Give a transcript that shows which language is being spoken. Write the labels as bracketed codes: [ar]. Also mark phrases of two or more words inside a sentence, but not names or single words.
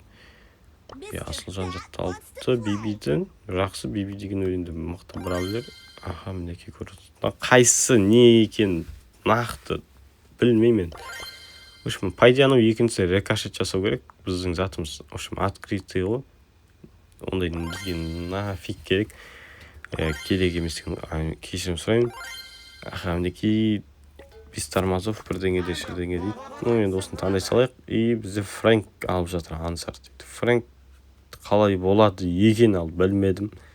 [kk] Асылжан жатты алыпты Бибидің. Жақсы, Биби деген өлеңді мықты бравлер. Аха, мінеке көріп. Қайсы не екен нақты білмеймін. [ru] В общем, [kk] пайданы екіншісі рикошет жасау керек. Біздің затымыз, [ru] в общем, открытый ғой. [kk] Ондай бізге нафиг керек. Керек емес деген кешірім сұрайын. Аха, мінеке [ru] без тормозов [kk] бірдеңеде шірдеңе дейді. Енді осыны таңдай салайық. И бізде Фрэнк алып жатыр, Ансар дейді. Фрэнк қалай болады екен ал білмедім.